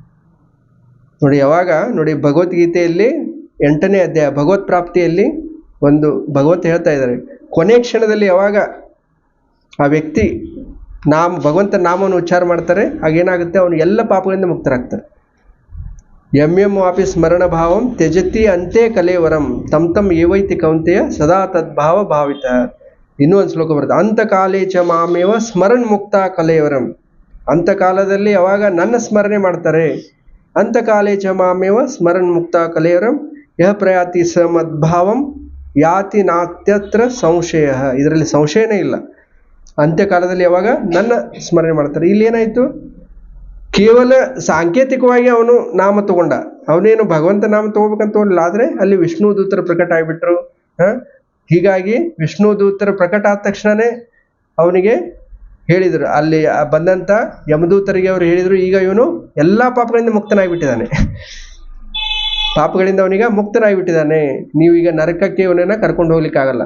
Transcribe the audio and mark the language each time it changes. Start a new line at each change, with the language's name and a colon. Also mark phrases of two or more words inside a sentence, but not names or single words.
Kannada: ನೋಡಿ ಯಾವಾಗ ನೋಡಿ ಭಗವದ್ಗೀತೆಯಲ್ಲಿ 8ನೇ ಅಧ್ಯಾಯ ಭಗವತ್ ಪ್ರಾಪ್ತಿಯಲ್ಲಿ ಒಂದು ಭಗವಂತ ಹೇಳ್ತಾ ಇದ್ದಾರೆ, ಕೊನೆ ಕ್ಷಣದಲ್ಲಿ ಯಾವಾಗ ಆ ವ್ಯಕ್ತಿ ಭಗವಂತನ ನಾಮವನ್ನು ಉಚ್ಚಾರ ಮಾಡ್ತಾರೆ, ಆಗೇನಾಗುತ್ತೆ, ಅವನು ಎಲ್ಲ ಪಾಪಗಳಿಂದ ಮುಕ್ತರಾಗ್ತಾರೆ.
Sanskrit: ಯಂ ವಾಪಿ ಸ್ಮರಣ ಭಾವಂ ತ್ಯಜತಿ ಅಂತೆ ಕಲೇವರಂ ತಂ ತಂ ಏವೈತಿ ಕೌಂತೆಯ ಸದಾ ತದ್ಭಾವ ಭಾವಿತ.
Kannada: ಇನ್ನೂ ಒಂದು ಶ್ಲೋಕ ಬರುತ್ತೆ,
Sanskrit: ಅಂತಕಾಲೇ ಚ ಮಾಮೇವ ಸ್ಮರಣ ಮುಕ್ತ ಕಲೇವರಂ.
Kannada: ಅಂತಕಾಲದಲ್ಲಿ ಯಾವಾಗ ನನ್ನ ಸ್ಮರಣೆ ಮಾಡ್ತಾರೆ,
Sanskrit: ಅಂತಕಾಲೇ ಚ ಮಾಮೇವ ಸ್ಮರಣ ಮುಕ್ತ ಕಲೇವರಂ ಯಹ ಪ್ರಯಾತಿ ಸ ಮದ್ಭಾವಂ ಯಾತಿ ನಾತ್ಯತ್ರ ಸಂಶಯ.
Kannada: ಇದರಲ್ಲಿ ಸಂಶಯನೇ ಇಲ್ಲ. ಅಂತ್ಯಕಾಲದಲ್ಲಿ ಯಾವಾಗ ನನ್ನ ಸ್ಮರಣೆ ಮಾಡ್ತಾರೆ. ಇಲ್ಲಿ ಏನಾಯಿತು, ಕೇವಲ ಸಾಂಕೇತಿಕವಾಗಿ ಅವನು ನಾಮ ತಗೊಂಡ, ಅವನೇನು ಭಗವಂತ ನಾಮ ತಗೋಬೇಕಂತ ಹೋಗಲಿಲ್ಲ. ಆದರೆ ಅಲ್ಲಿ ವಿಷ್ಣು ದೂತರ ಪ್ರಕಟ ಆಗಿಬಿಟ್ರು. ಹೀಗಾಗಿ ವಿಷ್ಣು ದೂತರ ಪ್ರಕಟ ಆದ ತಕ್ಷಣವೇ ಅವನಿಗೆ ಹೇಳಿದರು, ಅಲ್ಲಿ ಬಂದಂಥ ಯಮದೂತರಿಗೆ ಅವರು ಹೇಳಿದರು, ಈಗ ಇವನು ಎಲ್ಲ ಪಾಪಗಳಿಂದ ಮುಕ್ತನಾಗಿಬಿಟ್ಟಿದ್ದಾನೆ, ಪಾಪಗಳಿಂದ ಅವನಿಗೆ ಮುಕ್ತನಾಗಿಬಿಟ್ಟಿದ್ದಾನೆ, ನೀವೀಗ ನರಕಕ್ಕೆ ಇವನನ್ನು ಕರ್ಕೊಂಡು ಹೋಗ್ಲಿಕ್ಕಾಗಲ್ಲ.